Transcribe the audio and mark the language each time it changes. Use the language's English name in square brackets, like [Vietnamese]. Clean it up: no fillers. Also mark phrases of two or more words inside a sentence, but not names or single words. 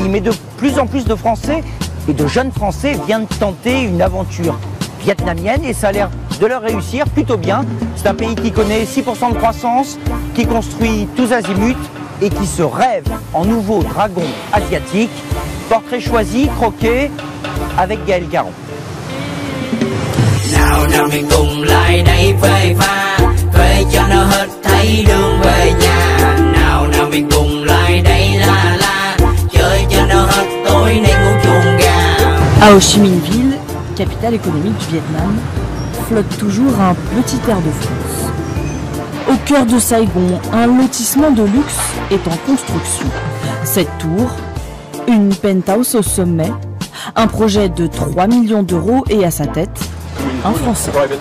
[French] Mais de plus en plus de Français et de jeunes Français viennent tenter une aventure vietnamienne et ça a l'air de leur réussir plutôt bien. C'est un pays qui connaît 6% de croissance, qui construit tous azimuts et qui se rêve en nouveau dragon asiatique. Portrait choisi, croqué, avec Gaël Caron. [Vietnamese] Nào nào mình cùng lại đây phê pha, phê cho nó hết thấy đường về nhà. Nào nào mình cùng lại đây la la, chơi cho nó hết tối nay ngủ chuồng gà. [French] À Ho Chi Minh Ville, capitale économique du Vietnam, flotte toujours un petit air de France. Au cœur de Saigon, un lotissement de luxe est en construction. Cette tour, une penthouse au sommet, un projet de 3 millions d'euros et à sa tête, un Français.